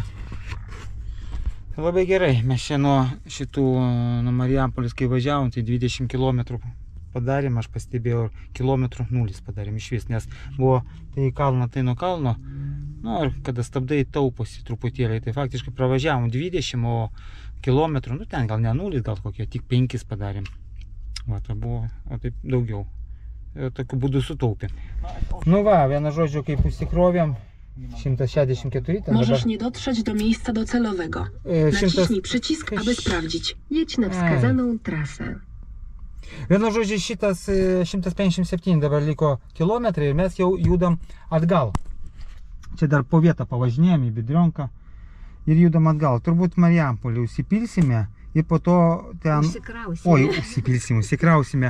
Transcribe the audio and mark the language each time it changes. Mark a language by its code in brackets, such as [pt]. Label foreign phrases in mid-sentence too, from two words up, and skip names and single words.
[lt] Labai gerai, mes čia nuo Marijampolės, kai važiavom, tai 20 km padarėm, aš pastebėjau, kilometrų 0 padarėm iš vis, nes buvo tai į kalną, tai nuo kalno, nu, ir kada stabdai tauposi truputėlį, tai faktiškai pravažiavom 20, o kilometrų, nu, ten gal ne 0, gal kokie, tik 5 padarėm. Va, tai buvo, o taip daugiau. Ir tokiu būdu sutaupėm. Nu va, vienu žodžiu, kaip užsikrovėm, 164, ten [pl] Możesz nie dotrzeć do miejsca docelowego. Naciśnij przycisk, aby sprawdzić. Jedź na wskazaną trasę. [lt] Vienu žodžiu, šitas 157 dabar liko kilometrai ir mes jau judam atgal. Čia dar po vietą pavažinėjom į Bidrionką ir judam atgal. Turbūt Marijampolį užsipilsime ir po to ten... Užsikrausime.